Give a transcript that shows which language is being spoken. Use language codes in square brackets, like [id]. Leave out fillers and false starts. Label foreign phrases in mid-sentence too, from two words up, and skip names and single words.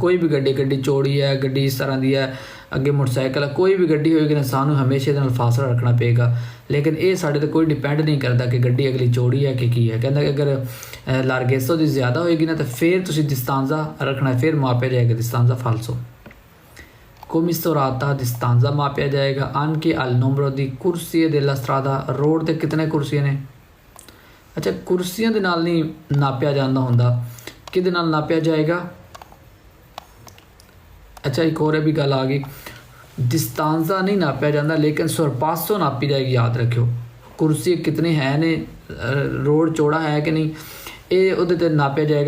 [pa] ਕੋਈ ਵੀ ਗੱਡੀ ਚੌੜੀ ਹੈ, ਗੱਡੀ ਇਸ ਤਰ੍ਹਾਂ ਦੀ ਹੈ, ਅੱਗੇ ਮੋਟਰਸਾਈਕਲ ਹੈ, ਕੋਈ ਵੀ ਗੱਡੀ ਹੋਏਗੀ ਨਾ ਸਾਨੂੰ ਹਮੇਸ਼ਾ ਇਹਦੇ ਨਾਲ ਫਾਸਲਾ ਰੱਖਣਾ ਪਏਗਾ। ਲੇਕਿਨ ਇਹ ਸਾਡੇ 'ਤੇ ਕੋਈ ਡਿਪੈਂਡ ਨਹੀਂ ਕਰਦਾ ਕਿ ਗੱਡੀ ਅਗਲੀ ਚੌੜੀ ਹੈ ਕਿ ਕੀ ਹੈ। ਕਹਿੰਦਾ ਕਿ ਅਗਰ ਲਾਰਗੇਸੋ ਦੀ ਜ਼ਿਆਦਾ ਹੋਏਗੀ ਨਾ ਤਾਂ ਫਿਰ ਤੁਸੀਂ distanza ਰੱਖਣਾ, ਫਿਰ ਮਾਪਿਆ ਜਾਏਗਾ [it] distanza falso। comisurata distanza [pa] ਮਾਪਿਆ ਜਾਏਗਾ [it] anche al numero di corsie della strada। [pa] ਰੋਡ 'ਤੇ ਕਿਤਨੇ ਕੁਰਸੀਆਂ ਨੇ? ਅੱਛਾ, ਕੁਰਸੀਆਂ ਦੇ ਨਾਲ ਨਹੀਂ ਨਾਪਿਆ ਜਾਂਦਾ ਹੁੰਦਾ, ਕਿਹਦੇ ਨਾਲ ਨਾਪਿਆ ਜਾਏਗਾ? ਅੱਛਾ, ਇੱਕ ਹੋਰ ਵੀ ਗੱਲ ਆ ਗਈ, ਡਿਸਟਾਂਜ਼ਾ ਨਹੀਂ ਨਾਪਿਆ ਜਾਂਦਾ ਲੇਕਿਨ ਸਰਪਾਸੋ ਨਾਪੀ ਜਾਏਗੀ। ਯਾਦ ਰੱਖਿਓ, ਕੁਰਸੀ ਕਿਤਨੀ ਹੈ ਨੇ, ਰੋਡ ਚੌੜਾ ਹੈ ਕਿ ਨਹੀਂ, ਇਹ ਉਹਦੇ 'ਤੇ ਨਾਪਿਆ ਜਾਏਗਾ।